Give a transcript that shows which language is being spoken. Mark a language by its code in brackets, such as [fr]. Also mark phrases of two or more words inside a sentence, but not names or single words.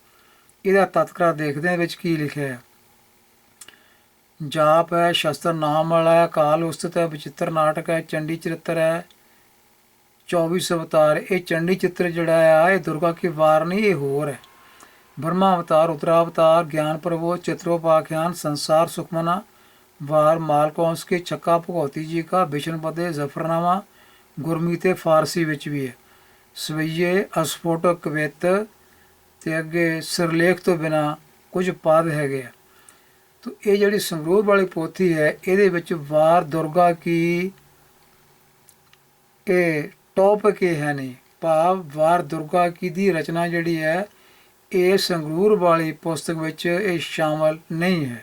[pa] ਇਹਦਾ ਤਤਕਰਾ ਦੇਖਦੇ ਹਾਂ ਵਿੱਚ ਕੀ ਲਿਖਿਆ ਹੈ। ਜਾਪ ਹੈ, ਸ਼ਸਤਰ ਨਾਮ ਵਾਲਾ ਹੈ, ਕਾਲ ਉਸਤਤ ਹੈ, ਬਚਿੱਤਰ ਨਾਟਕ ਹੈ, ਚੰਡੀ ਚਰਿੱਤਰ ਹੈ, 24 ਅਵਤਾਰ। ਇਹ ਚੰਡੀ ਚਿੱਤਰ ਜਿਹੜਾ ਆ ਇਹ ਦੁਰਗਾ ਕੀ ਵਾਰ ਨਹੀਂ, ਇਹ ਹੋਰ ਹੈ। ਬ੍ਰਹਮਾ ਅਵਤਾਰ, ਰੁद्रा अवतार, ज्ञान प्रबोध, चित्रोपाख्यान, संसार सुखमना, वार मालकौंस के, छक्का भगौती जी का, बिशनपदे, जफरनामा गुरमीते फारसी ਵਿੱਚ ਵੀ ਹੈ। ਸਵਈਏ ਅਸਫੋਟਕ ਕਵਿਤ ਤੇ ਅੱਗੇ ਸਿਰਲੇਖ ਤੋਂ ਬਿਨਾ ਕੁਝ ਪਦ ਹੈਗੇ ਆ। ਤੋ ਇਹ ਜਿਹੜੀ ਸੰਗਰੂਰ ਵਾਲੀ ਪੋਥੀ ਹੈ ਇਹਦੇ ਵਿੱਚ ਵਾਰ ਦੁਰਗਾ ਕੀ ਇਹ ਟੌਪਿਕ ਇਹ ਹੈ ਨੇ, ਭਾਵ ਵਾਰ ਦੁਰਗਾ ਕੀ ਦੀ ਰਚਨਾ ਜਿਹੜੀ ਹੈ ਇਹ ਸੰਗਰੂਰ ਵਾਲੀ ਪੁਸਤਕ ਵਿੱਚ ਇਹ ਸ਼ਾਮਲ ਨਹੀਂ ਹੈ।